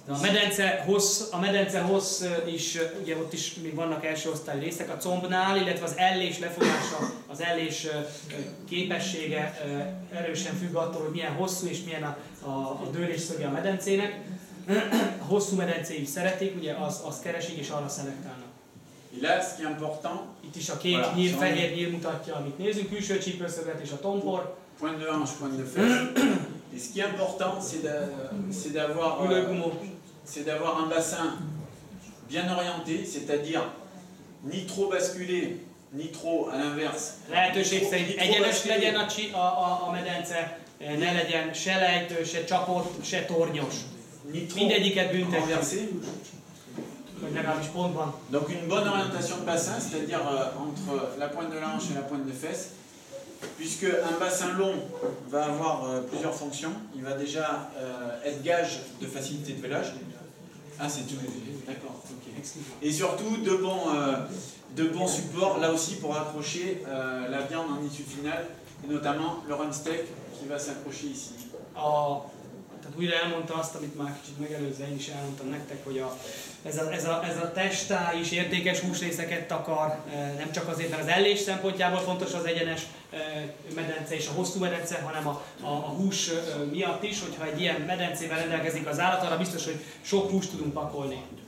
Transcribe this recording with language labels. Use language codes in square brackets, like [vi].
[hu] A medence hossz is, ugye ott is még vannak első osztályú részek a combnál, illetve az ellés lefogása, az ellés képessége erősen függ attól, hogy milyen hosszú és milyen a dőlésszöge a medencének. A hosszú medencéjük szeretik, ugye azt keresik és arra szelektálnak. [fr] Et là, ce qui est important, [hu] itt is a két nyíl, fehér nyíl mutatja, amit nézünk, külső csípőszöglet és a tompor. [fr] Pointe de hanche, pointe de fesse. Et ce qui est important, c'est d'avoir un bassin bien orienté, c'est-à-dire ni trop basculé, ni trop à l'inverse. [hu] Lehetőség szerint egyenes legyen a medence, ne legyen se lejtő, se csapott, se tornyos. [fr] Ni trop [hu] Mindegyiket büntetjük. [fr] renversé. [hu] Hogy legalábbis pontban. [fr] Donc une bonne orientation de bassin, c'est-à-dire entre la pointe de la hanche et la pointe des fesses, puisque un bassin long va avoir plusieurs fonctions. Il va déjà être gage de facilité de vélage. Ah, c'est tout. D'accord. Ok. Et surtout de bons supports là aussi pour accrocher la viande en issue finale, et notamment le run steak qui va s'accrocher ici. [hu] Tehát újra elmondta azt, amit már kicsit megelőzve én is elmondtam nektek, hogy ez a testály is értékes húsrészeket takar, nem csak azért, mert az ellés szempontjából fontos az egyenes medence és a hosszú medence, hanem a hús miatt is, hogyha egy ilyen medencével rendelkezik az állat, arra biztos, hogy sok húst tudunk pakolni.